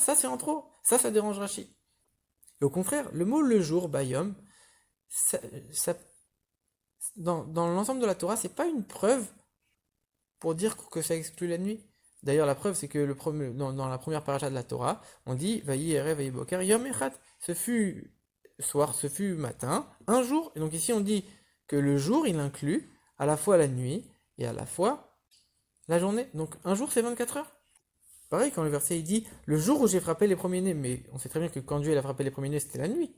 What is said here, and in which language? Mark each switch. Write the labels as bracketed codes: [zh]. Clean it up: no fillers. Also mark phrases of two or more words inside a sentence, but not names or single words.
[fr] Ça, c'est en trop. Ça dérange Rashi. Et au contraire, le mot le jour, bayom, ça, ça dans l'ensemble de la Torah, c'est pas une preuve pour dire que ça exclut la nuit. D'ailleurs, la preuve, c'est que dans la première paracha de la Torah, on dit [he] ויהי ערב ויהי בוקר יום אחד. [fr] Ce fut soir, ce fut matin, un jour. Et donc ici, on dit que le jour, il inclut à la fois la nuit et à la fois la journée. Donc un jour, c'est 24 heures. Pareil, quand le verset il dit le jour où j'ai frappé les premiers-nés, mais on sait très bien que quand Dieu il a frappé les premiers-nés, c'était la nuit.